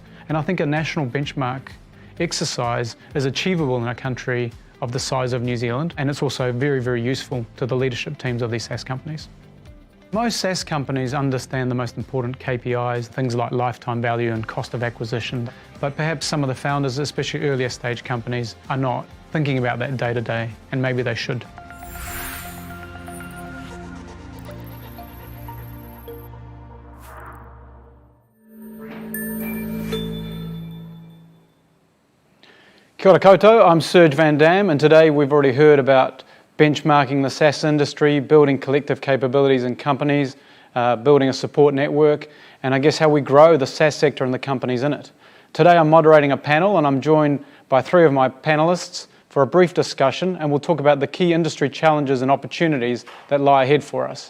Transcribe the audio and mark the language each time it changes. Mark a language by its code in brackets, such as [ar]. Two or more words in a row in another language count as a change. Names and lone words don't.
[en] And I think a national benchmark exercise is achievable in a country of the size of New Zealand, and it's also very, very useful to the leadership teams of these SaaS companies. Most SaaS companies understand the most important KPIs, things like lifetime value and cost of acquisition, but perhaps some of the founders, especially earlier stage companies, are not thinking about that day to day, and maybe they should. [mi] Kia ora koutou, [en] I'm Serge Van Dam, and today we've already heard about benchmarking the SaaS industry, building collective capabilities in companies, building a support network, and I guess how we grow the SaaS sector and the companies in it. Today I'm moderating a panel, and I'm joined by three of my panelists for a brief discussion, and we'll talk about the key industry challenges and opportunities that lie ahead for us.